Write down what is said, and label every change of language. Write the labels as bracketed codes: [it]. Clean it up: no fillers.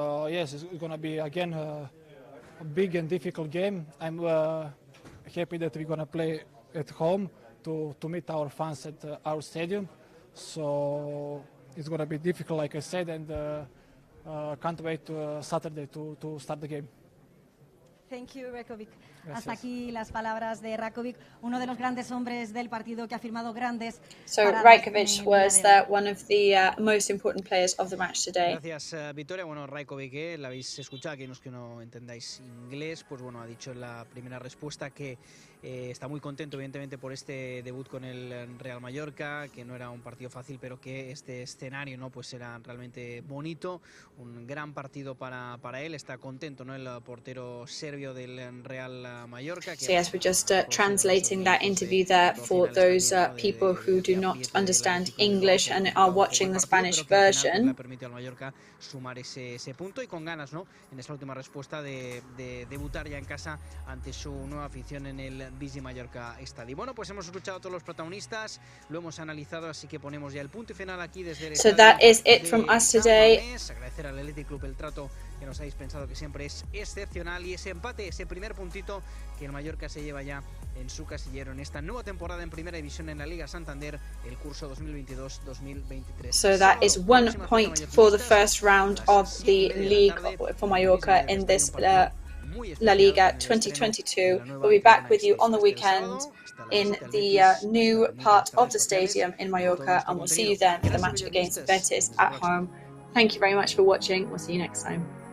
[en] Yes, it's going to be again a big and difficult game. I'm happy that we're going to play at home to meet our fans at our stadium, so it's going to be difficult, like I said, and can't wait to Saturday to start the game. Thank you, Rakovic. [es] Hasta aquí las palabras de Rakovic, uno de los grandes hombres del partido que ha firmado grandes. [en] So Rakovic was one of the most important players of the match today. [es] Gracias, Victoria. Bueno, Rakovic, la habéis escuchado, que no entendáis inglés, pues bueno, ha dicho en la primera respuesta que está muy contento, evidentemente, por este debut con el Real Mallorca, que no era un partido fácil, pero que este escenario, ¿no?, pues era realmente bonito, un gran partido para él. Está contento, ¿no?, el portero serbio del Real Mallorca. [en] So yes, we're just translating that interview there for those people who do not understand English and are watching the Spanish version. [es] Le permite al Mallorca sumar ese punto y con ganas, ¿no?, en esa última respuesta de debutar ya en casa ante su nueva afición en el Visit Mallorca Stadium. Bueno, pues hemos escuchado a todos los protagonistas, lo hemos analizado, así que ponemos ya el punto y final aquí desde el [en] So that is it from us today. [es] Agradecer al Athletic Club el trato que nos habéis pensado, que siempre es excepcional, y ese empate, ese primer puntito que el Mallorca se lleva ya en su casillero en esta nueva temporada en Primera División en la Liga Santander, el curso 2022-2023. [en] So that is 1 point for the first round of the league for Mallorca in this La Liga 2022. We'll be back with you on the weekend in the new part of the stadium in Mallorca, and we'll see you then for the match against Betis at home. Thank you very much for watching. We'll see you next time.